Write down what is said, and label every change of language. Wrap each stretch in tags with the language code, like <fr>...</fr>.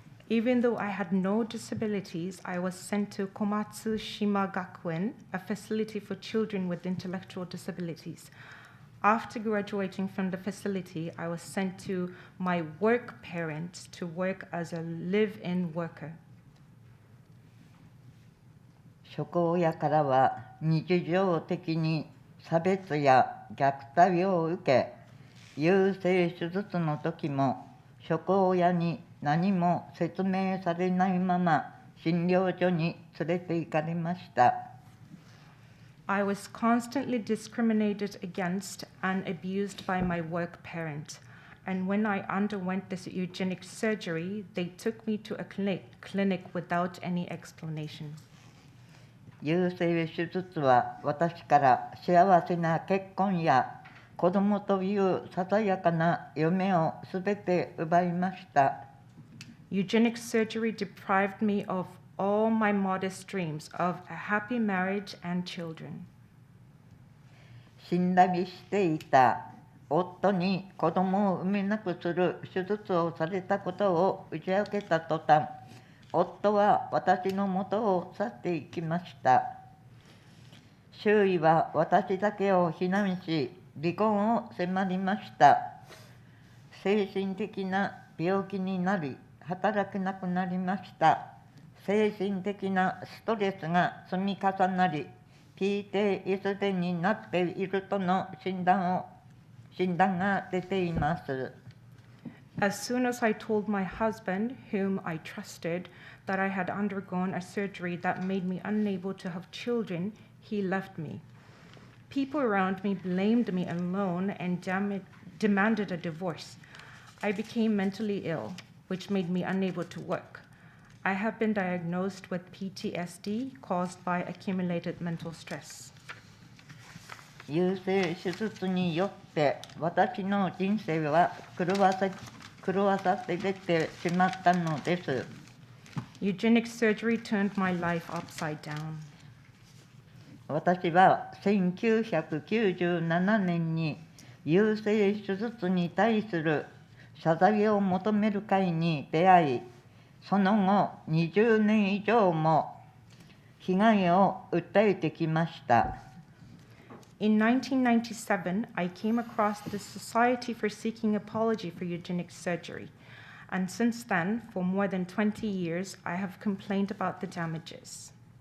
<en>Even though I had no disabilities, I was sent to Komatsu Shima Gakuen, a facility for children with intellectual disabilities. After graduating from the facility, I was sent to my work parent to work as a live-in worker.</en> <ja>職親からは日常的に差別や虐待を受け、優生手術の時も職親に何も説明されないまま診療所に連れて行かれました。</ja> <en>I was constantly discriminated against and abused by my work parent. And when I underwent this eugenic surgery, they took me to a clinic without any explanation.</en> <ja>優生手術は私から幸せな結婚や子供というささやかな夢をすべて奪いました。</ja> <en>Eugenic surgery deprived me of all my modest dreams of a happy marriage and children.</en> <ja>死んだりしていた夫に子供を産めなくする手術をされたことを打ち明けた途端、夫は私の元を去っていきました。周囲は私だけを非難し、離婚を迫りました。精神的な病気になり、働けなくなりました。精神的なストレスが積み重なり、PTSD になっているとの診断が出ています。</ja> <en>As soon as I told my husband, whom I trusted, that I had undergone a surgery that made me unable to have children, he left me. People around me blamed me alone and demanded a divorce. I became mentally ill, which made me unable to work. I have been diagnosed with PTSD caused by accumulated mental stress.</en> <ja>優生手術によって私の人生は狂わさせてしまったのです。</ja> <en>Eugenic surgery turned my life upside down.</en> <ja>私は1997年に優生手術に対する謝罪を求める会に出会い、その後20年以上も被害を訴えてきました。</ja> <en>In 1997, I came across the Society for Seeking Apology for Eugenic Surgery, and since then, for more than 20 years, I have complained about the damages.</en>